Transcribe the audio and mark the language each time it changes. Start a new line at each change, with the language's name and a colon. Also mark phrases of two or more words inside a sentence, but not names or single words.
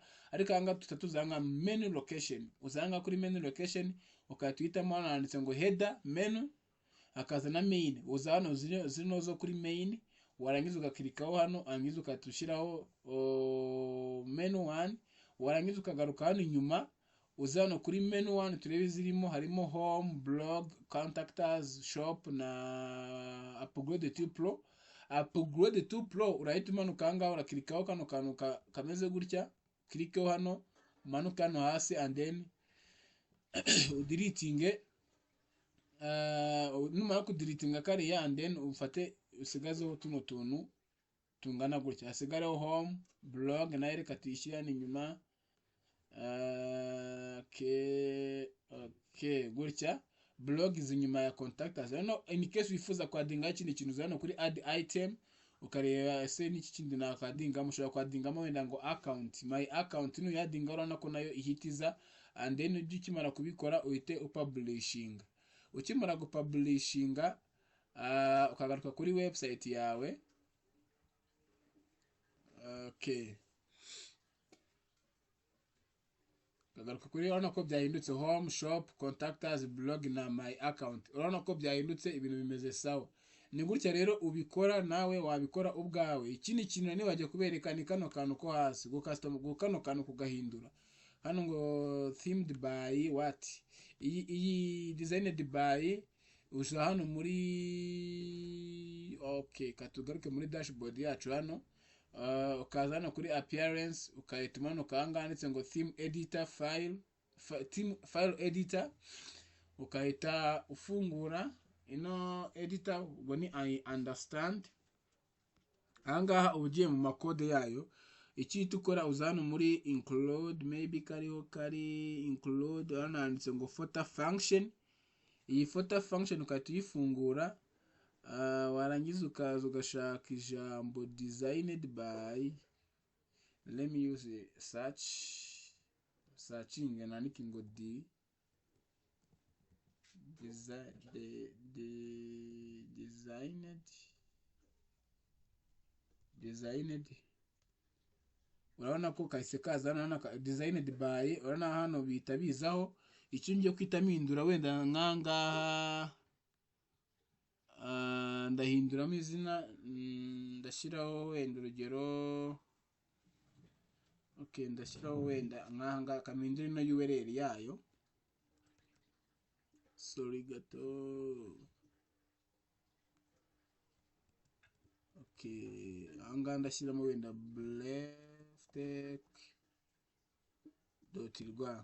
Kinyarwanda: Ariko anga tutatuzanga
English: menu location,
Kinyarwanda: uzanga kuri
English: menu location
Kinyarwanda: ukatwitamo hano handitse ngo
English: header menu,
Kinyarwanda: akaza na main, uza hano zino zo kuri main, warangiza ugakirikaho hano, angiza ukatushyiraho menu 1, warangiza ukagaruka hano inyuma, uza hano kuri menu 1 turebe zirimo, harimo home, blog,
English: contact us,
Kinyarwanda: shop na
English: upgrade to pro. Upgrade to pro
Kinyarwanda: urahita umanuka ahangaha urakirikaho kano kantu kameze gutya, kirikeho hano, umanuka hano hasi,
English: and then
Kinyarwanda: udeletinge numara kudeletinga kariya,
English: and then
Kinyarwanda: ufate usigazeho tuno tuntu tungana gutya, hasigareho home, blog nayo reka tuyishyirane inyuma. Okay, gutya blog izi nyuma ya
English: contact us.
Kinyarwanda: No,
English: in case
Kinyarwanda: wifuza kwadinga ikindi kintu uzana kuri
English: add item,
Kinyarwanda: ukareba ese n'iki kindi nakadinga, mushobora kwadingamo wenda ngo account,
English: my account
Kinyarwanda: no yadinga, urabona ko nayo ihitiza,
English: and then
Kinyarwanda: ujye ukimara kubikora uhite upublishinga. Ukimara gupublishinga ukagaruka kuri website yawe. Okay, ukagaruka kuri, urabona ko byahindutse home, shop,
English: contact us,
Kinyarwanda: blog na
English: my account.
Kinyarwanda: Urabona ko byahindutse, ibintu bimeze sawa. Ni gutya rero ubikora, nawe wabikora ubwawe. Ikindi kintu ni wajya kubereka ni kano kantu ko hasi, kano kantu kugahindura hano ngo
English: themed by what,
Kinyarwanda: iyi
English: designed by,
Kinyarwanda: uza hano muri okay, katugaruke muri dashboard yacu hano, ukaza hano kuri appearance ukahita umanuka ahangaha handitse ngo
English: theme editor file editor,
Kinyarwanda: ukahita ufungura ino editor, ubwo ni
English: I understand.
Kinyarwanda: Ahangaha ugiye mu makode yayo, ikihita ukora uza hano muri include, maybe kari include, hano handitse ngo
English: footer function.
Kinyarwanda: Iyi
English: footer function
Kinyarwanda: ukahita uyifungura, warangiza ukaza ugashaka ijambo
English: designed by, let me use searching
Kinyarwanda: nandike ngo designed. Urabona ko kahise kaza hano
English: designed by,
Kinyarwanda: urabona hano bita bizaho icyo ngiye kwita mpindura wenda nkangaha, ndahinduramo izina, ndashyiraho wenda urugero, okay, ndashyiraho wenda nkangaha kamindura ino URL yayo, sorry gato, okay, ahangaha ndashyiramo wenda bleftek.rw.